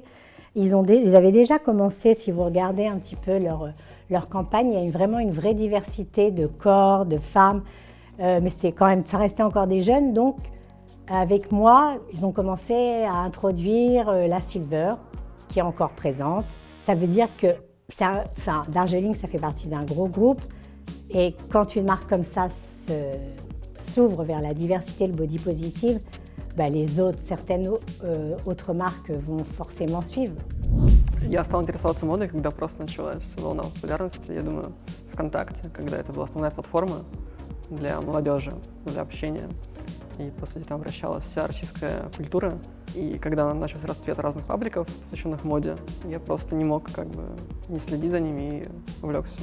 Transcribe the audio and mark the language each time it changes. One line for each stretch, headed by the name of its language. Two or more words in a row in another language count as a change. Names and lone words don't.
French: Ils avaient déjà commencé, si vous regardez un petit peu leur campagne, il y a vraiment une vraie diversité de corps, de femmes, mais c'était quand même, ça restait encore des jeunes, donc avec moi, ils ont commencé à introduire la silver, qui est encore présente. Ça veut dire que Darjeeling, ça fait partie d'un gros groupe. Et quand une marque comme ça s'ouvre vers la diversité, le
English: body positive,
French: bah certaines autres marques vont forcément suivre.
Russian: Я стал интересоваться модой, когда просто началась волна популярности, я думаю, ВКонтакте, когда это была основная платформа для молодежи, для общения. И, по сути, там вращалась вся российская культура. И когда начался расцвет разных пабликов, посвященных моде, я просто не мог не следить за ними и увлекся.